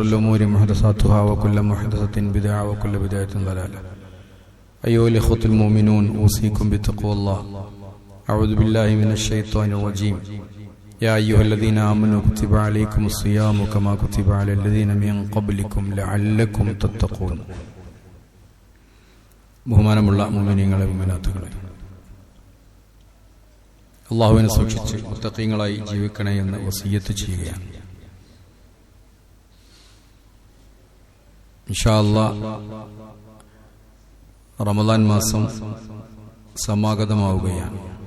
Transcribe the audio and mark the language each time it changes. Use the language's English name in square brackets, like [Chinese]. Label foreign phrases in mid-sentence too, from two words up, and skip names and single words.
[Arabic] الأمور محدثاتها وكل محدثة بدعة وكل بدعة ضلالة أيها الإخوة المؤمنون أوصيكم بتقوى الله أعوذ بالله من الشيطان الرجيم يا أيها الذين آمنوا كتب عليكم الصيام كما كتب على الذين من قبلكم لعلكم تتقون [Malayalam] ബഹുമാനമുള്ള മുഅ്മിനീങ്ങളെ മുഅ്മിനാത്തുകളെ, അല്ലാഹുവിനെ സൂക്ഷിച്ച് മുത്തഖീങ്ങളായി ജീവിക്കണേ എന്ന് വസിയ്യത്ത് ചെയ്യുകയാണ്. [Arabic] إن شاء الله [Malayalam] റമദാൻ മാസം സമാഗതമാവുകയാണ്.